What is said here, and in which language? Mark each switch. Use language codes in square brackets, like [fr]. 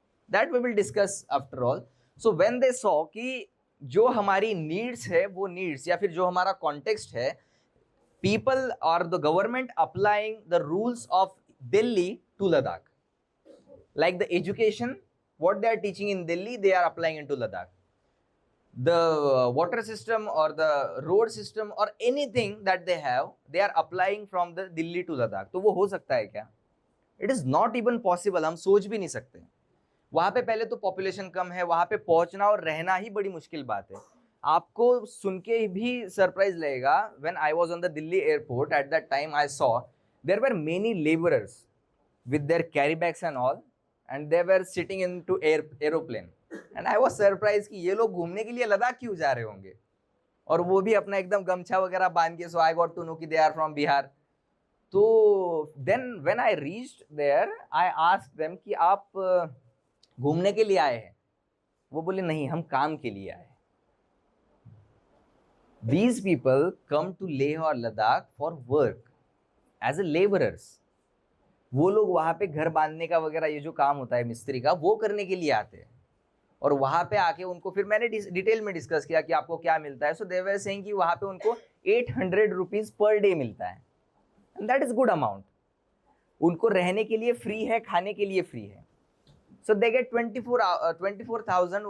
[en] That we will discuss after all. So when they saw [hi] कि जो हमारी needs है वो नीड्स या फिर जो हमारा कॉन्टेक्स्ट है, [en] People और the government applying the rules of Delhi to Ladakh, like the education what they are teaching in Delhi they are applying into Ladakh. The water system or the road system or anything that they have they are applying from the Delhi to Ladakh. [hi] तो वो हो सकता है क्या? [en] It is not even possible. [hi] हम सोच भी नहीं सकते. वहाँ पे पहले तो पॉपुलेशन कम है, वहाँ पे पहुँचना और रहना ही बड़ी मुश्किल बात है. आपको सुन के भी सरप्राइज लगेगा. [en] When I was on the Delhi airport at that time I saw there were many laborers with their carry bags and all, and they were sitting into aeroplane, and I was surprised [hi] कि ये लोग घूमने के लिए लद्दाख क्यों जा रहे होंगे, और वो भी अपना एकदम गमछा वगैरह बांध के. [en] So I got to know कि they are from Bihar. तो then when I reached there I asked them कि [hi] आप घूमने के लिए आए हैं? वो बोले नहीं, हम काम के लिए आए. [en] These people come to Leh or Ladakh for work as a laborers. [hi] वो लोग वहाँ पे घर बांधने का वगैरह ये जो काम होता है मिस्त्री का, वो करने के लिए आते हैं. और वहाँ पे आके उनको फिर मैंने डिटेल में डिस्कस किया कि आपको क्या मिलता है. [en] so they were saying [hi] कि वहाँ पे उनको 800 रुपीज़ पर डे मिलता है, [en] And that is good amount. [hi] उनको रहने के लिए फ्री है, खाने के लिए फ्री है. [en] So they get 24,000.